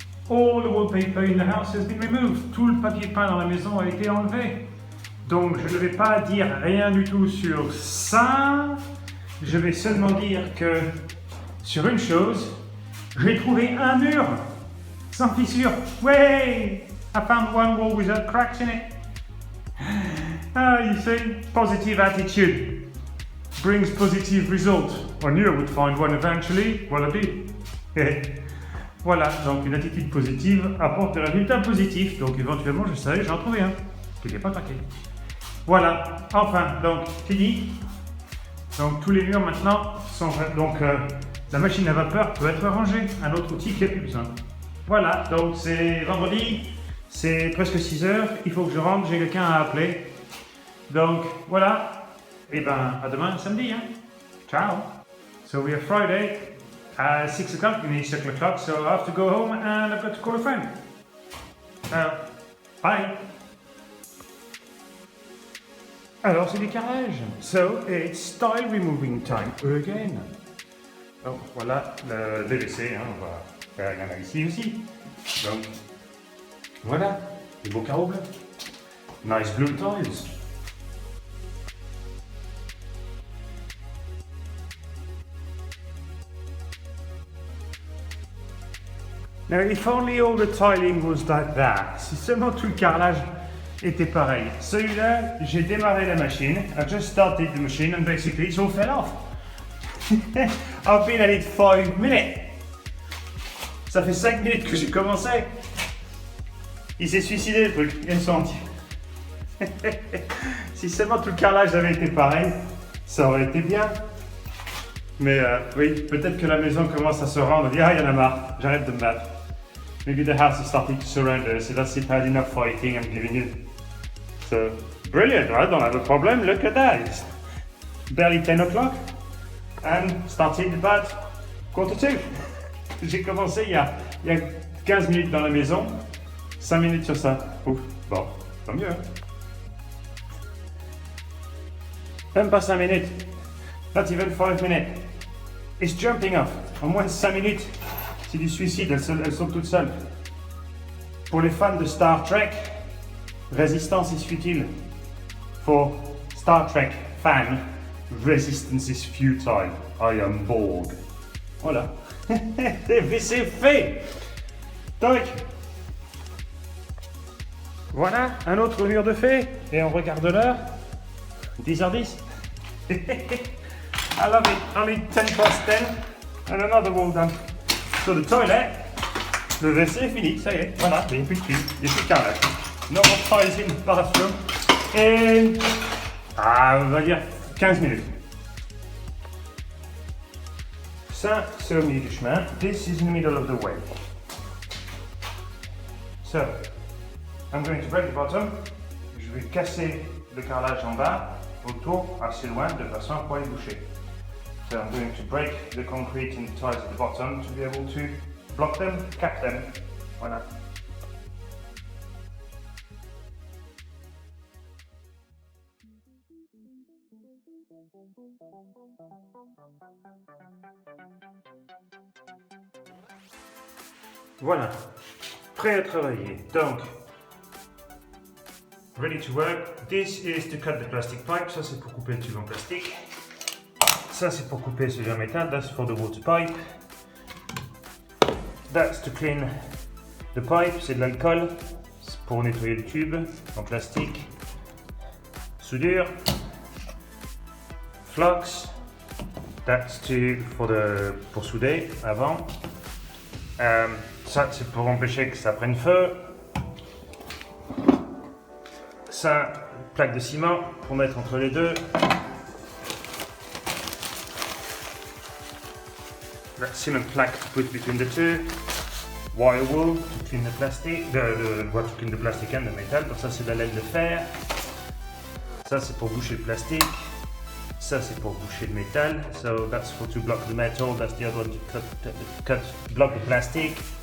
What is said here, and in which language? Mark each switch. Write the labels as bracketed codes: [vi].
[en] All the wallpaper in the house has been removed. [fr] Tout le papier peint dans la maison a été enlevé. Donc je ne vais pas dire rien du tout sur ça. Je vais seulement dire que sur une chose, j'ai trouvé un mur sans fissure. Ouais! [en] I found one wall without cracks in it. Ah, you see, positive attitude brings positive result. I knew I would find one eventually. Well, I did. [fr] Voilà, donc une attitude positive apporte des résultats positifs. Donc éventuellement, je savais, j'en trouvais un qui n'est pas craqué. Voilà, enfin, donc fini. Donc tous les murs maintenant sont donc la machine à vapeur peut être rangée, un autre outil qui n'a plus besoin. Voilà, donc c'est vendredi, c'est presque 6 heures, il faut que je rentre, j'ai quelqu'un à appeler. Donc voilà, et ben à demain samedi, hein. Ciao. [en] So we have Friday at 6 o'clock, we need 6 o'clock, so I have to go home and I've got to call a friend. Bye. [fr] Alors c'est du carrelage. [en] So it's tile removing time again. [fr] Donc voilà le WC, hein, on va faire un ici aussi. Donc voilà, les beaux carreaux bleus. [en] Nice blue tiles. Now if only all the tiling was like that. [fr] Si seulement tout le carrelage était pareil. Celui-là, j'ai démarré la machine. [en] I just started the machine and basically it's all fell off. I've been at it 5 minutes. [fr] Ça fait 5 minutes que j'ai commencé. Il s'est suicidé le truc, il est sorti. Si seulement tout le carrelage avait été pareil, ça aurait été bien. Mais oui, peut-être que la maison commence à se rendre. Il y en a marre, j'arrête de me battre. [en] Maybe the house is starting to surrender, so that's it, I had enough fighting, I'm giving in. So, brilliant, I don't have a problem, look at that. It's barely 10 o'clock. And started about 1:45. [fr] J'ai commencé il y a 15 minutes dans la maison, 5 minutes sur ça. Ouf, bon, tant mieux. Hein? Même pas 5 minutes. [en] Not even 5 minutes. It's jumping off. [fr] Au moins 5 minutes. C'est du suicide, elles sont toutes seules. Pour les fans de Star Trek, [en] résistance is futile. For Star Trek fan, resistance is futile. I am Borg. Voilà. [fr] C'est fait. Toc. Voilà, un autre mur de fait. Et on regarde l'heure. 10h10. [en] I love it. Only 10 past 10 and another wall done. So the toilet, [fr] le WC est fini, ça y est, voilà, il n'y a plus de fil, il n'y a plus de carrelage. [en] No more tiles in the bathroom. [fr] Et on va dire 15 minutes. Ça, c'est au milieu du chemin. [en] This is in the middle of the way. So, I'm going to break the bottom. [fr] Je vais casser le carrelage en bas, autour, assez loin, de façon à pouvoir les boucher. [en] So I'm going to break the concrete in the tiles at the bottom to be able to block them, cap them. [fr] Voilà. Voilà, prêt à travailler. [en] Donc, ready to work. This is to cut the plastic pipe. [fr] Ça c'est pour couper le tube en plastique. Ça c'est pour couper celui en métal. [en] That's for the water pipe. That's to clean the pipe. [fr] C'est de l'alcool. C'est pour nettoyer le tube en plastique. Soudure. Flux. That's pour souder avant. Ça c'est pour empêcher que ça prenne feu. Ça, plaque de ciment pour mettre entre les deux. [en] That cement plaque to put between the two. Wire wool to clean the plastic, to clean the plastic and the metal. [fr] Donc ça c'est de la laine de fer. Ça c'est pour boucher le plastique. Ça c'est pour boucher le métal. [en] So that's for to block the metal. That's the other one to block the plastic.